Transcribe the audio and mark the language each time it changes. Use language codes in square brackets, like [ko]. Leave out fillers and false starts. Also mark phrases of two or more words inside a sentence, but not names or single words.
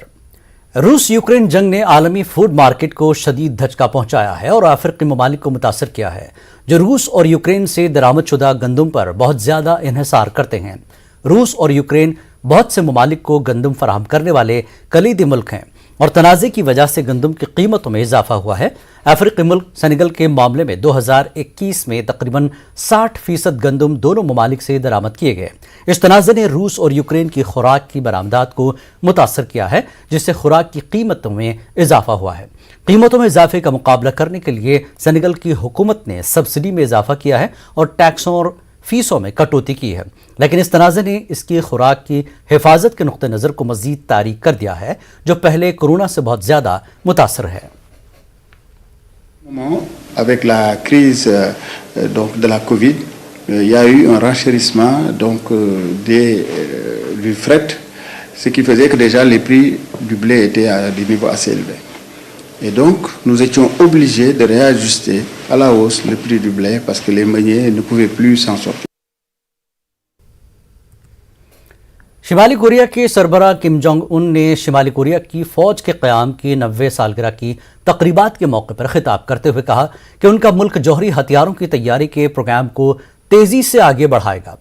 [ur] روس یوکرین جنگ نے عالمی [en] food market [ur] کو شدید دھچکا پہنچایا ہے اور افریقی ممالک کو متاثر کیا ہے، جو روس اور یوکرین سے درآمد شدہ گندم پر بہت زیادہ انحصار کرتے ہیں. روس اور یوکرین بہت سے ممالک کو گندم فراہم کرنے والے کلیدی ملک ہیں. اور تنازع کی وجہ سے گندم کی قیمتوں میں اضافہ ہوا ہے۔ افریقی ملک سینیگل کے معاملے میں 2021 میں تقریباً 60% گندم دونوں ممالک سے درآمد کیے گئے۔ اس تنازع نے روس اور یوکرین کی خوراک کی برآمدات کو متاثر کیا ہے، جس سے خوراک کی قیمتوں میں اضافہ ہوا ہے۔ قیمتوں میں اضافے کا مقابلہ کرنے کے لیے سینیگل کی حکومت نے سبسڈی میں اضافہ کیا ہے اور ٹیکسوں اور فیسوں میں کٹوتی کی ہے، لیکن اس تنازع نے اس کی خوراک کی حفاظت کے نقطہ نظر کو مزید تاریک کر دیا ہے، جو پہلے کورونا سے بہت زیادہ متاثر ہے۔ [fr] Avec la crise donc de la Covid, il y a eu un renchérissement donc du fret, ce qui faisait que déjà les prix du blé étaient à des niveaux assez élevés. Et donc nous étions obligés de réajuster à la hausse le prix du blé parce que les meuniers ne pouvaient plus s'en sortir. [ur] شمالی کوریا کے سربراہ کم جونگ ان نے شمالی کوریا کی فوج کے قیام کی 90 سالگرہ کی تقریبات کے موقع پر خطاب کرتے ہوئے کہا کہ ان کا ملک جوہری ہتھیاروں کی تیاری کے پروگرام کو تیزی سے آگے بڑھائے گا۔